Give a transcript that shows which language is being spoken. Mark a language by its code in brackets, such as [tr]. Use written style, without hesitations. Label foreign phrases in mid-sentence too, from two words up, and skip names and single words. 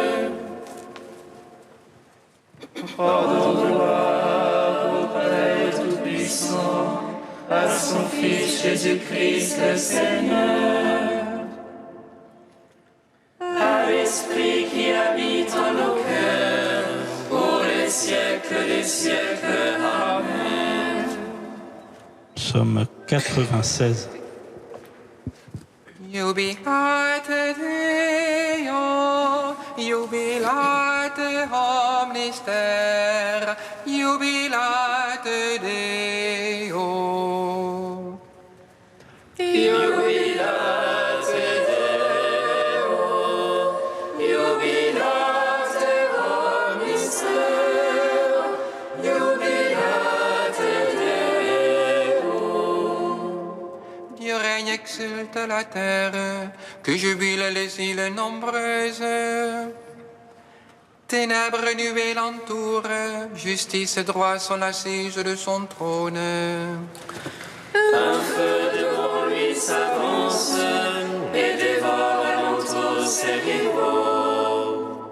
[fr] Pardonne-moi au Père Tout-Puissant, à son Fils Jésus-Christ le Seigneur, à l'Esprit qui habite en nos cœurs, pour les siècles des siècles. Amen. Psaume 96. [la] Jubilate Deo, jubilate omnis terra, jubilate Deo. Jubilate Deo, jubilate omnis terra, jubilate Deo. [fr] Dieu règne, exulte la terre, que jubilent les îles nombreuses. Ténèbres, nuées l'entourent, justice et droit sont assises de son trône. Un feu devant lui s'avance et dévore alentour ses rivaux.